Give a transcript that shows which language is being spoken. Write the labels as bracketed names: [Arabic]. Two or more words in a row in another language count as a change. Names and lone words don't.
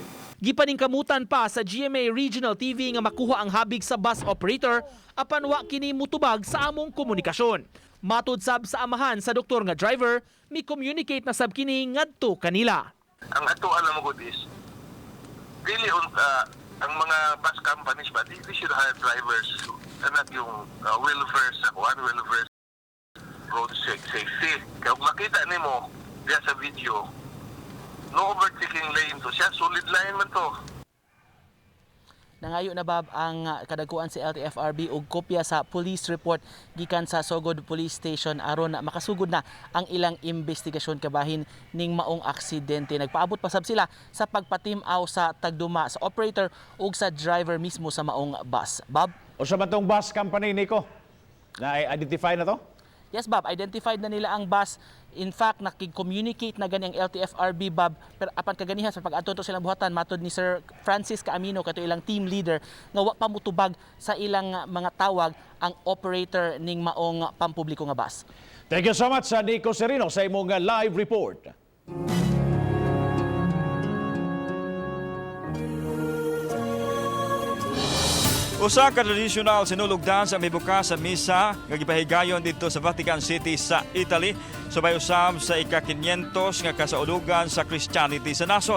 [Cebuano] Gipaningkamutan pa sa GMA Regional TV nga makuha ang habig sa bus operator apan wa kini mutubag sa among komunikasyon. Matud sab sa amahan sa doktor nga driver, mi communicate na sab kini ngadto kanila. Ang ato alam mo is dili ang mga [English] bus companies [Cebuano] ba [English] they should hire drivers [Cebuano] na yung welfare sa welfare [English] road safety. [Cebuano] Kaya kung makita nimo diya sa video, [English] no overtaking lane [Cebuano] to siya, [English] solid line [Cebuano] man to. Nangayo na bab ang kadaguan si LTFRB og kopya sa police report gikan sa Sogod Police Station aron na makasugod na ang ilang investigasyon kabahin ning maong aksidente. Nagpaabot pa sab sila sa pagpatim-aw sa tagduma sa operator ug sa driver mismo sa maong bus. Bob? O sa batong bus company, Nico? Na-identify na to? [Filipino] Yes, Bob. Identified na nila ang bus. [English] In fact, [Cebuano] nakig-communicate na gani ang LTFRB, Bob. Pero apan kaganihan sa pag-anton to silang buhatan, matod ni Sir Francis Caamino, kato ilang team leader, nga wa pa mutubag sa ilang mga tawag ang operator ning maong pampubliko nga bus. [English] Thank you so much, [Cebuano] Nico Serino, sa imong [English] live report. [Cebuano] Usa ka tradisyonal sinulog dance ang mibukas sa misa nga gipahigayon dito sa Vatican City sa Italy subay usab sa ika-500 nga kasaulugan sa Christianity sa nasod.